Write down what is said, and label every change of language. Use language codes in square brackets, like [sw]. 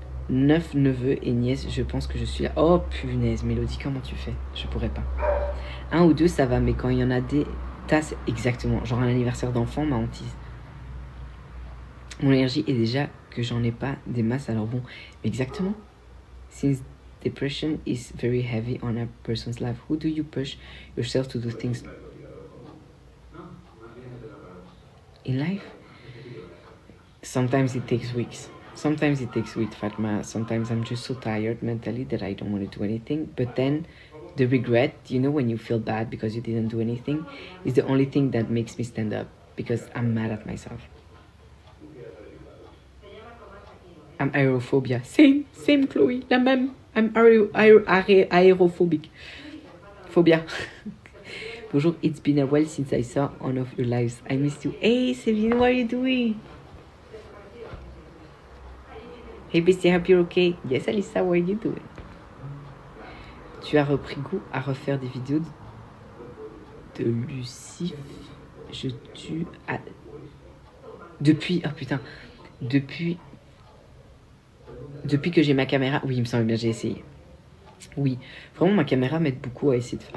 [fr] 9 neveux et nièces, je pense que je suis là. Oh punaise, Mélodie, comment tu fais? Je pourrais pas. 1 ou 2, ça va, mais quand il y en a des tasses, exactement. Genre un anniversaire d'enfant, ma hantise. Mon énergie est déjà que j'en ai pas des masses, alors bon, exactement. [en] Since depression is very heavy on a person's life, who do you push yourself to do things in life? Sometimes it takes weeks. Sometimes it takes weeks, Fatma. Sometimes I'm just so tired mentally that I don't want to do anything. But then the regret, you know, when you feel bad because you didn't do anything, is the only thing that makes me stand up because I'm mad at myself. I'm aerophobia. Same, Chloe. [fr] La même. [en] I'm aerophobic. Phobia. Bonjour, it's been a while since I saw one of your lives. I missed you. Hey, Céline, what are you doing? Hey, bestie, I hope you're okay. Yes, Alissa, what are you doing? [fr] Tu as repris goût à refaire des vidéos de Lucie. Je tue à... Depuis... Oh putain. Depuis que j'ai ma caméra... Oui, il me semble bien, j'ai essayé. Oui, vraiment, ma caméra m'aide beaucoup à essayer de...